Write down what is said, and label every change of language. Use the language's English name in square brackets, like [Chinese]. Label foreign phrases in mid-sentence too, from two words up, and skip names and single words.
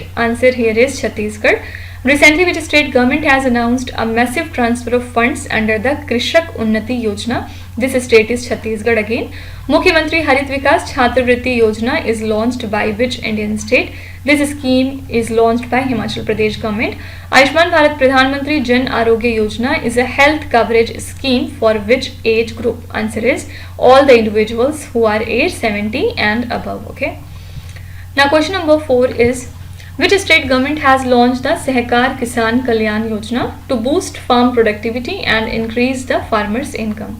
[English] Answer here is Chhattisgarh. Recently, which state government has announced a massive transfer of funds under the Krishak Unnati Yojana? This state is Chhattisgarh again. Mukhyamantri Harit Vikas Chhatravritti Yojana is launched by which Indian state? This scheme is launched by Himachal Pradesh government. Ayushman Bharat Pradhan Mantri Jan Arogya Yojana is a health coverage scheme for which age group? Answer is all the individuals who are age 70 and above. Okay. Now question number 4 is, which state government has launched the Sahakar-Kisan-Kalyan-Yojana to boost farm productivity and increase the farmers' income?